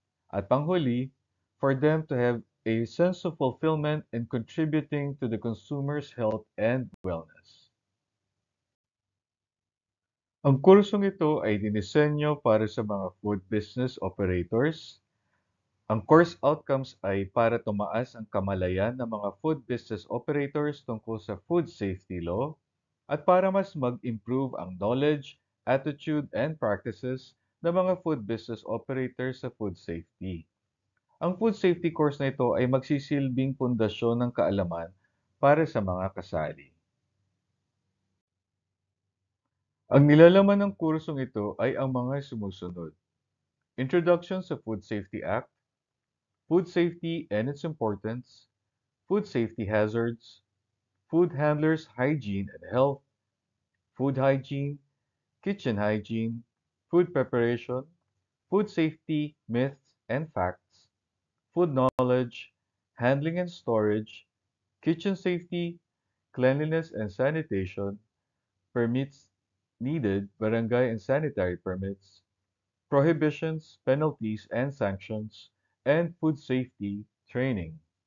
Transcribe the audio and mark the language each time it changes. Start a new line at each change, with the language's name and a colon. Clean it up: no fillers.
Filipino: At panghuli,
English: for them to have a sense of fulfillment in contributing to the consumer's health and wellness.
Filipino: Ang kursong ito ay dinisenyo para sa mga food business operators. Ang course outcomes ay para tumaas ang kamalayan ng mga food business operators tungkol sa food safety law at para mas mag-improve ang
English: knowledge, attitude, and practices
Filipino: ng mga food business operators sa food safety. Ang food safety course na ito ay magsisilbing pundasyon ng kaalaman para sa mga kasali. Ang nilalaman ng kursong ito ay ang mga sumusunod.
English: Introduction sa Food Safety Act, food safety and its importance, food safety hazards, food handlers' hygiene and health, food hygiene, kitchen hygiene, food preparation, food safety myths and facts, food knowledge, handling and storage, kitchen safety, cleanliness and sanitation, permits needed, barangay and sanitary permits, prohibitions, penalties, and sanctions, and food safety training.